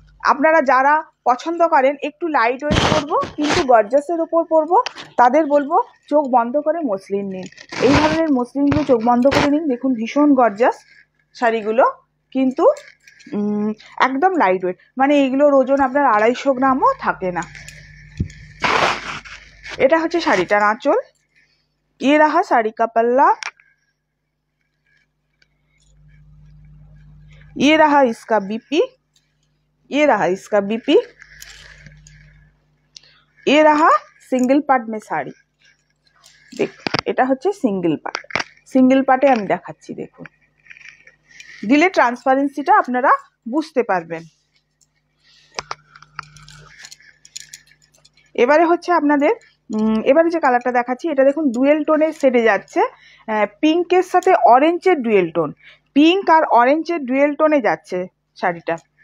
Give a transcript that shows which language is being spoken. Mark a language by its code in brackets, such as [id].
[bn] আপনারা যারা পছন্দ করেন একটু লাইট ওয়েট পরবো কিন্তু গর্জাসের ওপর পরবো, তাদের বলবো চোখ বন্ধ করে মসলিন নিন। এই ধরনের মসলিনগুলো চোখ বন্ধ করে নিন, দেখুন ভীষণ গর্জাস শাড়িগুলো, কিন্তু একদম লাইট ওয়েট, মানে এইগুলোর ওজন আপনার 250 গ্রামও থাকে না। এটা হচ্ছে শাড়িটার আঁচল, [hi] ये रहा साड़ी का पल्ला, ये रहा इसका बीपी, ये रहा इसका बीपी, ये रहा सिंगल पार्ट में শাড়ি। [bn] দেখ এটা হচ্ছে সিঙ্গেল পার্ট, সিঙ্গেল পার্টে আমি দেখাচ্ছি, দেখুন দিলে ট্রান্সপারেন্সিটা আপনারা বুঝতে পারবেন। এবারে হচ্ছে আপনাদের এবারে যে কালারটা দেখাচ্ছি এটা দেখুন ডুয়েল টোনের সেটে যাচ্ছে, পিঙ্কের সাথে অরেঞ্জের ডুয়েল টোন, পিঙ্ক আর অরেঞ্জের ডুয়েল টোনে যাচ্ছে শাড়িটা।